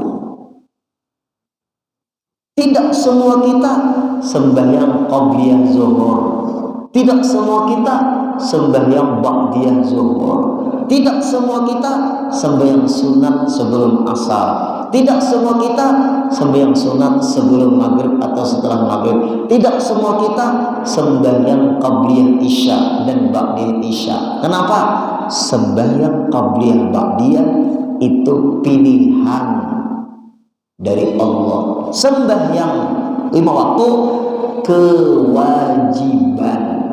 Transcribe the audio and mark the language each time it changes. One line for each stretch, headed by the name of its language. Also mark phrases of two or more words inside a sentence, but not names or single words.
Indonesian: Tidak semua kita sembahyang qabliyah zuhur. Tidak semua kita sembahyang ba'diyah zuhur. Tidak semua kita sembahyang sunat sebelum asar. Tidak semua kita sembahyang sunat sebelum maghrib atau setelah maghrib. Tidak semua kita sembahyang qabliyah isya dan ba'diyah isya. Kenapa? Sembahyang qabliyah ba'diyah itu pilihan dari Allah. Sembahyang 5 waktu kewajiban.